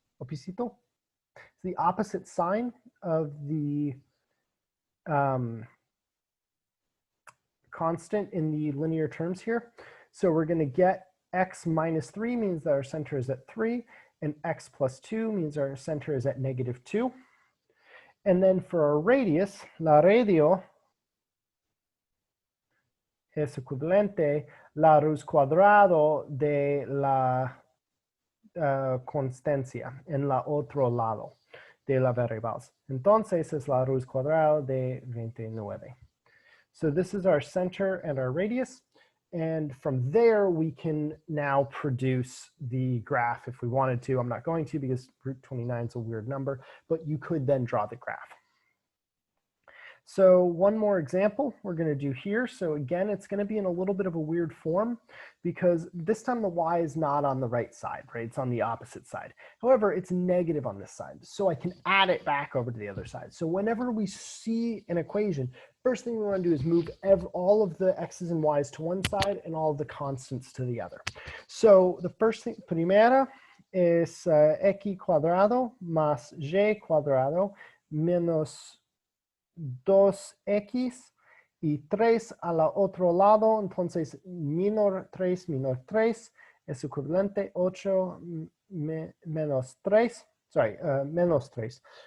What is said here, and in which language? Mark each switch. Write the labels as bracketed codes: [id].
[en] It's the opposite sign of the constant in the linear terms here. So we're going to get x minus 3 means that our center is at 3, and x plus 2 means our center is at -2. And then for our radius, [es] la radio es equivalente la raíz cuadrado de la constancia en la otro lado de la variable. Entonces es la raíz cuadrada de 29. [en] So this is our center and our radius. And from there, we can now produce the graph if we wanted to. I'm not going to because root 29 is a weird number, but you could then draw the graph. So one more example we're going to do here. So again, it's going to be in a little bit of a weird form because this time the y is not on the right side, right? It's on the opposite side. However, it's negative on this side. So I can add it back over to the other side. So whenever we see an equation, first thing we want to do is move all of the x's and y's to one side and all of the constants to the other. So the first thing, [es] primera es x cuadrado más y cuadrado menos 2x y 3 al otro lado, entonces menor 3 es equivalente 8 menos 3, menos 3,